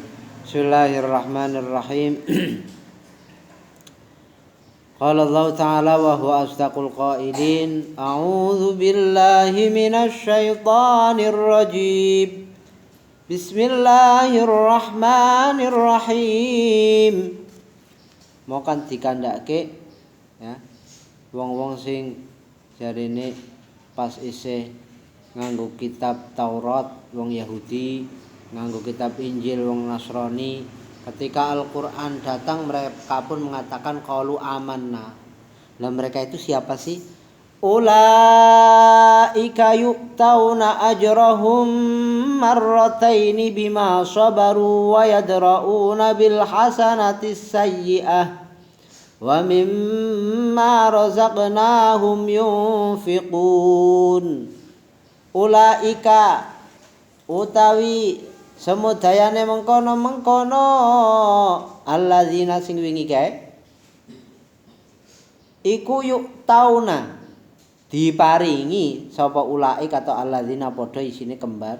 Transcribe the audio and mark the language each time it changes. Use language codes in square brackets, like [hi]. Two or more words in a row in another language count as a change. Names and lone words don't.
[ar] بسم الله الرحمن الرحيم. قال الله تعالى وهو أصدق القائلين. أعوذ بالله من الشيطان الرجيم. بسم الله الرحمن الرحيم. [jv] Mau kan dikandhake ya wong-wong sing jarene pas isih nganggo kitab Taurat wong Yahudi, nganggo kitab Injil wong Nasrani, [id] ketika Al-Qur'an datang mereka pun mengatakan [ar] قالوا آمنا. [id] Lah mereka itu siapa sih? [ar] أولئك يؤتون أجرهم مرتين بما صبروا ويدرءون بالحسنة السيئة ومما رزقناهم ينفقون. [jv] Ulaika utawi semudayane mengkono-mengkono alladzina sing wingi kae iku yu'tauna diparingi sapa ulaik atau alladzina padha isine kembar.